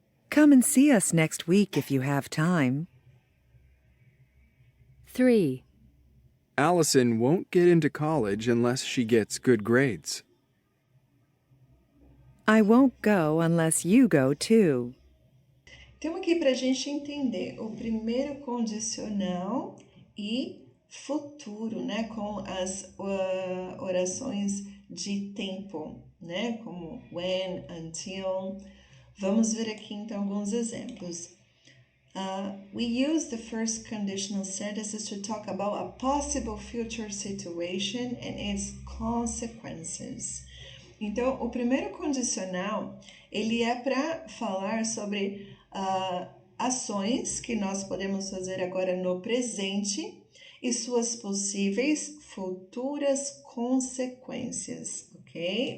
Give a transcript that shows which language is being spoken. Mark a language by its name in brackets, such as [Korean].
[English] Come and see us next week if you have time. 3. Allison won't get into college unless she gets good grades. I won't go unless you go too. [Portuguese] Então, aqui para a gente entender o primeiro condicional e futuro, né? Com as orações de tempo, né? Como when, until. Vamos ver aqui então alguns exemplos. [English] We use the first conditional sentences to talk about a possible future situation and its consequences. [Portuguese] Então, o primeiro condicional, ele é para falar sobre ações que nós podemos fazer agora no presente e suas possíveis futuras consequências, ok?